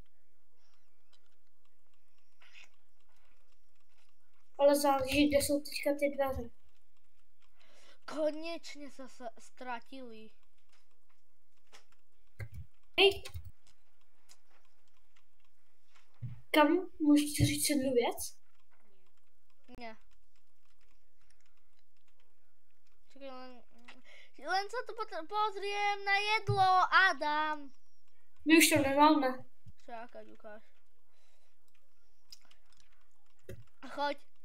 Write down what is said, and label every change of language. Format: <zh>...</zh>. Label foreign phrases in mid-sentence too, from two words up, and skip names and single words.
<cs>Ale záleží, kde jsou teďka ty dveře.</cs> <sk>Konečne sa stratili. Hej! Kam?</sk> <cs>Můžete říct jednu věc?</cs> <sk>Nie. Čakaj, len sa tu pozriem na jedlo, Adam.</sk> <cs>My už to nemáme.</cs> <sk>Čakaj, ukáž. Choď.</sk>